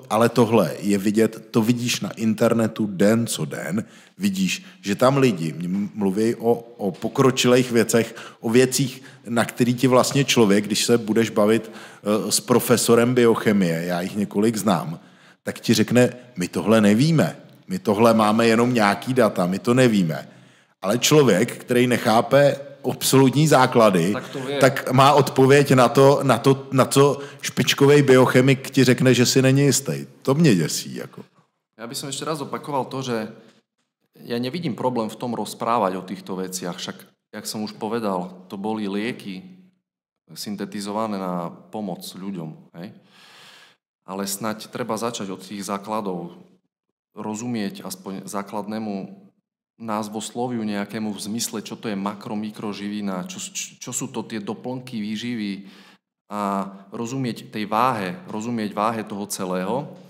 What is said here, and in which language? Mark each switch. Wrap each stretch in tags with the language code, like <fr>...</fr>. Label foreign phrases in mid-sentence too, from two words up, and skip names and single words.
<cs>Ale tohle je vidět, to vidíš na internetu den co den, vidíš, že tam lidi mluví o pokročilých věcech, o věcích, na který ti vlastně člověk, když se budeš bavit s profesorem biochemie, já jich několik znám, tak ti řekne, my tohle nevíme, my tohle máme jenom nějaký data, my to nevíme. Ale člověk, který nechápe absolutní základy, tak má odpověď na co špičkovej biochemik ti řekne, že si není jistý. To mě děsí. Jako.</cs> <sk>Ja by som ešte raz opakoval to, že ja nevidím problém v tom rozprávať o týchto veciach. Však, jak som už povedal, to boli lieky syntetizované na pomoc ľuďom. Hej? Ale snaď treba začať od tých základov. Rozumieť aspoň základnému názvosloviu nejakému v zmysle, čo to je makro-mikroživina, čo sú to tie doplnky výživy a rozumieť tej váhe, rozumieť váhe toho celého.</sk>